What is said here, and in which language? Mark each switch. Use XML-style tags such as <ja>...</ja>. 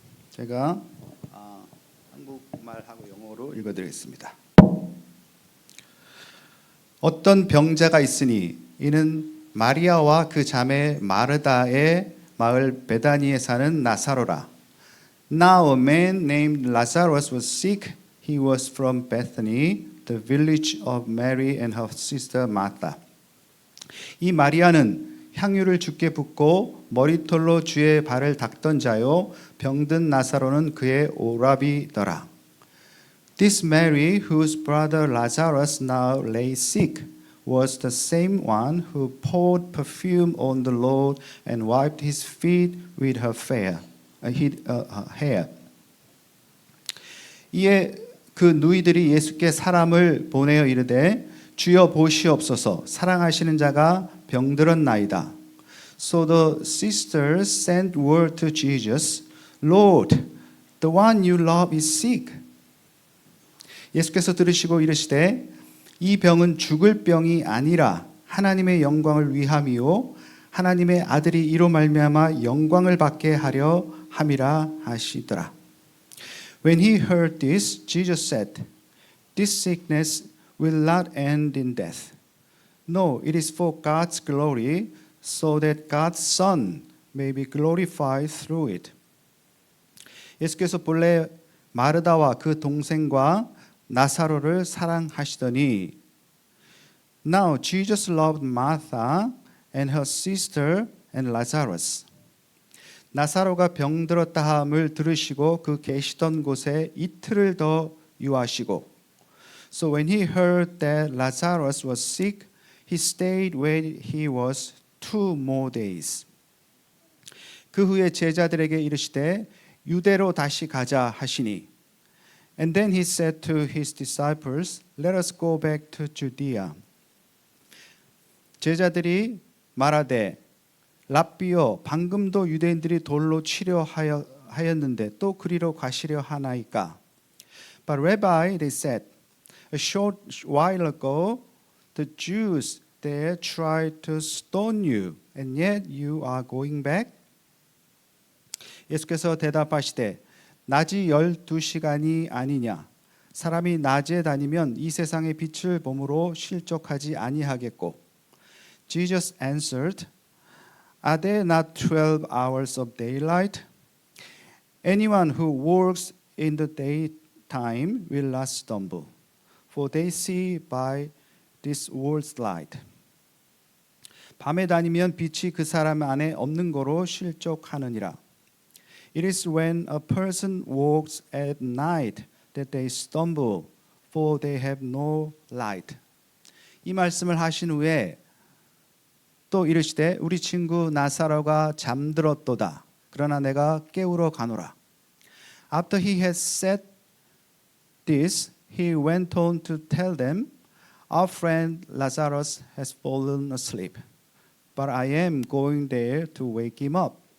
<ko>제가 한국말하고 영어로 읽어드리겠습니다. 어떤 병자가 있으니 이는 마리아와 그 자매 마르다의 마을 베다니에 사는 나사로라.</ko> <en>Now a man named Lazarus was sick. He was from Bethany, the village of Mary and her sister Martha.</en> <ko>이 마리아는 향유를 주께 붓고 머리털로 주의 발을 닦던 자요 병든 나사로는 그의 오라비더라.</ko> <en>This Mary, whose brother Lazarus now lay sick, was the same one who poured perfume on the Lord and wiped his feet with her hair.</en> <ko>이에 그 누이들이 예수께 사람을 보내어 이르되 주여 보시옵소서 사랑하시는 자가 병들었나이다.</ko> <en>So the sisters sent word to Jesus, Lord, the one you love is sick.</en> <ko>예수께서 들으시고 이르시되 이 병은 죽을 병이 아니라 하나님의 영광을 위함이요 하나님의 아들이 이로 말미암아 영광을 받게 하려 함이라 하시더라.</ko> <en>When he heard this, Jesus said, "This sickness will not end in death. No, it is for God's glory, so that God's Son may be glorified through it."</en> <ko>예수께서 본래 마르다와 그 동생과 나사로를 사랑하시더니</ko> <en>Now Jesus loved Martha and her sister and Lazarus.</en> <ko>나사로가 병들었다 함을 들으시고 그 계시던 곳에 이틀을 더 유하시고</ko> <en>So when he heard that Lazarus was sick, he stayed where he was 2 more days.</en> <ko>그 후에 제자들에게 이르시되 유대로 다시 가자 하시니</ko> <en>And then he said to his disciples, Let us go back to Judea.</en> <ko>제자들이 말하되 랍비여 방금도 유대인들이 돌로 치려 하였는데 또 그리로 가시려 하나이까?</ko> <en>But Rabbi, they said, a short while ago the Jews there tried to stone you, and yet you are going back?</en> <ko>예수께서 대답하시되 낮이 12시간이 아니냐? 사람이 낮에 다니면 이 세상의 빛을 봄으로 실족하지 아니하겠고.</ko> <en>Jesus answered, Are there not 12 hours of daylight? Anyone who works in the daytime will not stumble, for they see by this world's light.</en> <ko>밤에 다니면 빛이 그 사람 안에 없는 거로 실족하느니라.</ko> <en>It is when a person walks at night that they stumble, for they have no light.</en> <ko>이 말씀을 하신 후에 또 이르시되 우리 친구 나사로가 잠들었도다. 그러나 내가 깨우러 가노라.</ko> <en>After he had said this, he went on to tell them, Our friend Lazarus has fallen asleep, but I am going there to wake him up.</en>